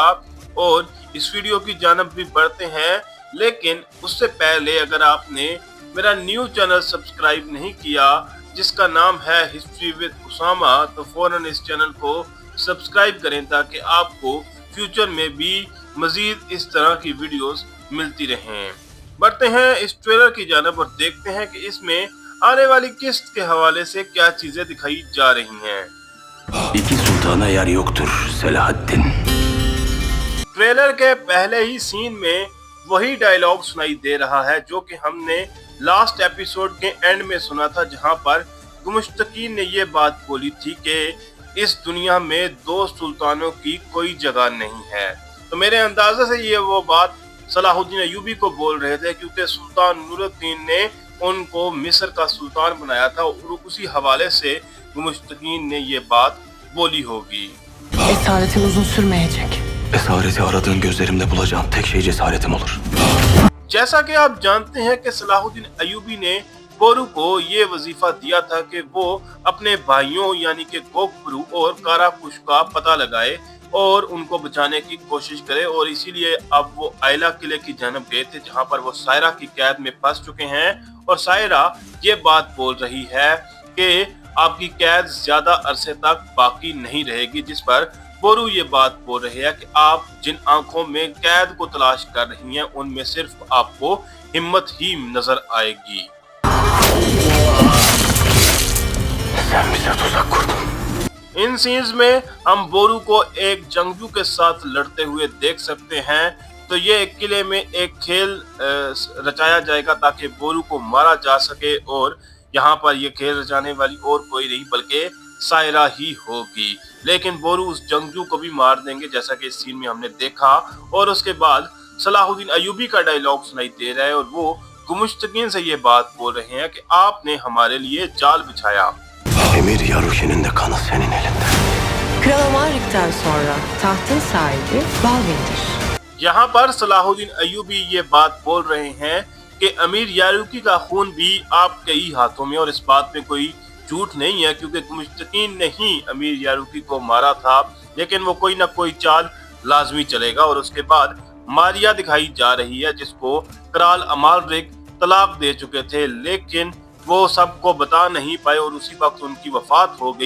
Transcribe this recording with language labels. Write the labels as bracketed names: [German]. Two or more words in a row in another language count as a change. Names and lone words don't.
[Hindi] और इस वीडियो की जानब भी बढ़ते हैं, लेकिन उससे पहले अगर आपने मेरा [English] new channel [Hindi] सब्सक्राइब नहीं किया जिसका नाम है हिस्ट्री विद उसामा, तो फौरन इस चैनल को सब्सक्राइब करें ताकि आपको फ्यूचर में भी मजीद इस तरह की वीडियोस मिलती रहें। बढ़ते हैं इस ट्रेलर की जानब और देखते हैं कि इसमें आने वाली किस्त के हवाले से क्या चीजें दिखाई जा रही हैं। [Turkish] İki sultana yer yoktur Selahaddin. [Hindi] ट्रेलर के पहले ही सीन में वही डायलॉग सुनाई दे रहा है जो कि हमने [English] last episode [Hindi] के एंड में सुना था, जहां पर गुमुश्तकीन ने ये बात बोली थी कि इस दुनिया में दो सुल्तानों की कोई जगह नहीं है। तो मेरे अंदाजे से ये वो बात सलाहुद्दीन अय्यूबी को बोल रहे थे, क्योंकि सुल्तान नूरुद्दीन ने उनको मिस्र का सुल्तान बनाया था और उसी हवाले से गुमुश्तकीन ने ये बात बोली होगी। [Turkish] Esaretin uzun sürmeyecek. Esareti aradığın gözlerimde bulacağım tek şey cesaretim olur. [Hindi] जैसा कि आप जानते हैं कि सलाहुद्दीन अय्यूबी ने बोरू को ये वजीफा दिया था कि वो अपने भाइयों यानी कि कोकबरू और काराकुश का पता लगाए और उनको बचाने की कोशिश करे, और इसीलिए अब वो आयला किले की जानब गए थे जहां पर वो सायरा की कैद में फंस चुके हैं। और सायरा ये बात बोल रही है कि आपकी कैद ज्यादा अरसे तक बाकी नहीं रहेगी, जिस पर बोरू ये बात बोल रहे हैं कि आप जिन आंखों में कैद को तलाश कर रही हैं उनमें सिर्फ आपको हिम्मत ही नजर आएगी। [Turkish] Sen bize tuzak kurdun. [Hindi] इन सीन्स में हम बोरू को एक जंगजू के साथ लड़ते हुए देख सकते हैं। तो ये एक किले में एक खेल रचाया जाएगा ताकि बोरू को मारा जा सके, और यहाँ पर ये खेल रचाने वाली और कोई नहीं बल्कि सायरा ही होगी। लेकिन बोरू उस जंगजू को भी मार देंगे जैसा कि इस सीन में हमने देखा। और उसके बाद सलाहुद्दीन अय्यूबी का डायलॉग सुनाई दे रहा है और वो गुमुश्तकीन से ये बात बोल रहे हैं कि आपने हमारे लिए जाल बिछाया। [Turkish] Emir Yaruşin'in de kanı senin elinde. Kral Amalrik'ten sonra tahtın sahibi Balvin'dir. [Hindi] यहाँ पर सलाहुद्दीन अय्यूबी ये बात बोल रहे हैं कि अमीर यारूकी का खून भी आपके ही हाथों में, और इस बात में कोई झूठ नहीं है क्योंकि गुमुश्तकीन ने ही अमीर यारूकी को मारा था। लेकिन वो कोई ना कोई चाल लाजमी चलेगा। और उसके बाद मारिया दिखाई जा रही है जिसको कराल अमालरिक तलाक दे चुके थे, लेकिन वो सबको बता नहीं पाए और उसी वक्त उनकी वफात हो गई।